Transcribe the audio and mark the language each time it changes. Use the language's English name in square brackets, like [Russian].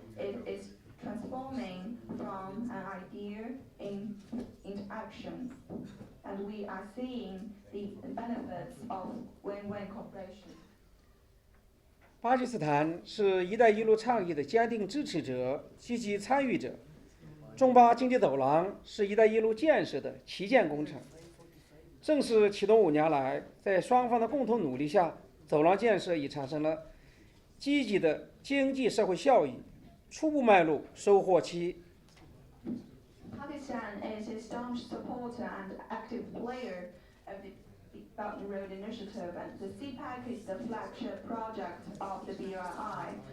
[English] It is transforming from an idea into action, and we are seeing the benefits of win-win cooperation. [Chinese] 巴基斯坦是“一带一路”倡议的坚定支持者、积极参与者。中巴经济走廊是“一带一路”建设的旗舰工程。正式启动5年来，在双方的共同努力下，走廊建设已产生了积极的经济社会效益，初步迈入收获期。 [English] Pakistan is a staunch supporter and active player of the Belt and Road Initiative, and the CPEC is the flagship project of the BRI.